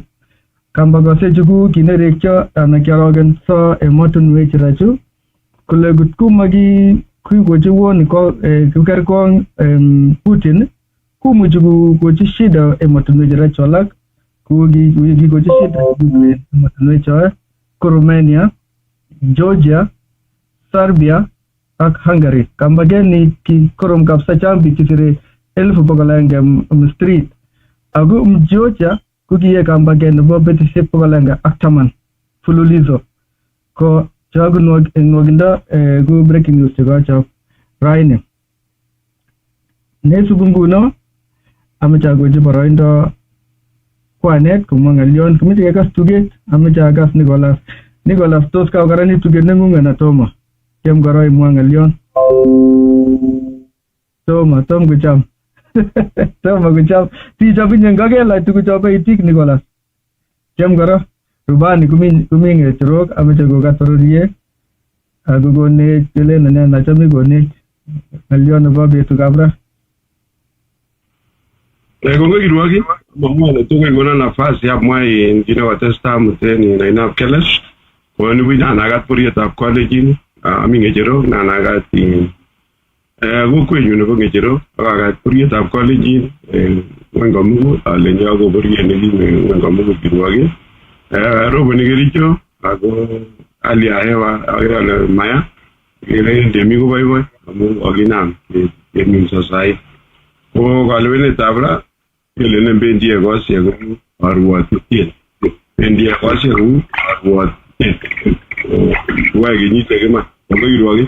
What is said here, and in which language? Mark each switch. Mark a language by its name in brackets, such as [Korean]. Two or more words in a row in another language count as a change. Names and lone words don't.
[Kalenjin] Kambakosiek chu kinerekyo anan kiarogenso emotinwek cherachu kole kotko makikochi won ko kikerkong Putin komuchi kokochi shida emotinwek cherachu alak kikochi shida emotinwek choe ko Romania, Georgia, Serbia ak Hungary. Kambageni ki korom kabisa chang biik chesire 1,100 street. Ako Georgia ko kiye kambagen nebo betisiek 110 fululizo. Ko chogu nwogindo ko [English] breaking news [Kalenjin] chekochop raini. Nesubu nguno ameche akochi boroindo kwanet komwa ng'alyon komeche kekas tuget ameche akas Nicholas tos kakokaranit tuget neng'ung anan tomo? Kiem koro imwa ng'alyon. Tom kocham. Tomo kocham. Tichop inye ngakela tukuchope itik Nicholas. Kiem koro. Rubani kumi ng'echerok ameche kokat bororiet. Kokonech kelen nachame konech ng'alyon nebo betukab ra. Kongoi kirwoki mamwone tugul kona nafasi amwai kinakotestai muteni nainab Kelesh kwani winakat borietab college ami ng'echerok nanakat kokwenyu nebo ng'echerok akakat borietab college ng'weny komugul alenji ako boriet nekime ng'weny komugul kirwoki roboni Kericho ako [Swahili] hali ya hewa [Kalenjin] akere maya kele temi koboiboi amu akinam keminso sai ko kalewenetab ra kele bendi ekosiek kou arwotutiet bendi ekosiek kou arwotutiet wai kenyit iman kongoi kirwoki.